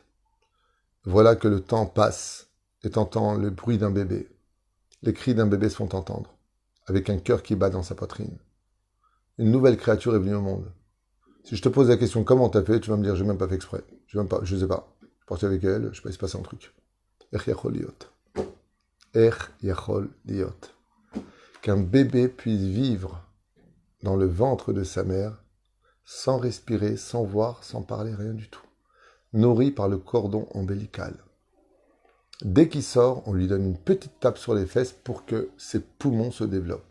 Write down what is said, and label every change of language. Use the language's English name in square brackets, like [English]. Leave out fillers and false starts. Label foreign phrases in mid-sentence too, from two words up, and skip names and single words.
[French] Voilà que le temps passe et t'entends le bruit d'un bébé. Les cris d'un bébé se font entendre, avec un cœur qui bat dans sa poitrine. une nouvelle créature est venue au monde. Si je te pose la question comment t'as fait, tu vas me dire j'ai même pas fait exprès. Je sais pas. Je suis parti avec elle, je sais pas, il se passe un truc. [Hebrew] Ech yachol liot. Ech yachol liot. [French] Qu'un bébé puisse vivre dans le ventre de sa mère sans respirer, sans voir, sans parler, rien du tout. Nourri par le cordon ombilical. Dès qu'il sort, on lui donne une petite tape sur les fesses pour que ses poumons se développent.